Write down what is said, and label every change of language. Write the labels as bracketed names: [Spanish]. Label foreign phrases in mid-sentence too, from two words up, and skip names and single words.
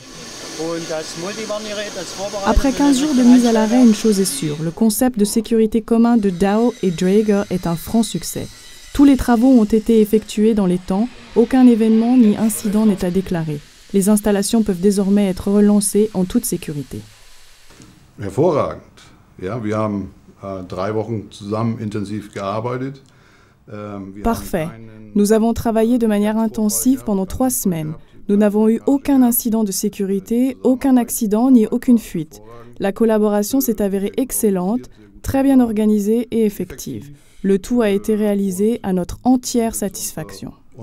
[French] Après 15 jours de mise à l'arrêt, une chose est sûre, le concept de sécurité commun de Dow et Draeger est un franc succès. Tous les travaux ont été effectués dans les temps, aucun événement ni incident n'est à déclarer. Les installations peuvent désormais être relancées en toute sécurité. [German] Hervorragend. Ja, wir haben 3 Wochen zusammen intensiv gearbeitet. [French] Parfait. Nous avons travaillé de manière intensive pendant 3 semaines. Nous n'avons eu aucun incident de sécurité, aucun accident ni aucune fuite. La collaboration s'est avérée excellente, très bien organisée et effective. Le tout a été réalisé à notre entière satisfaction.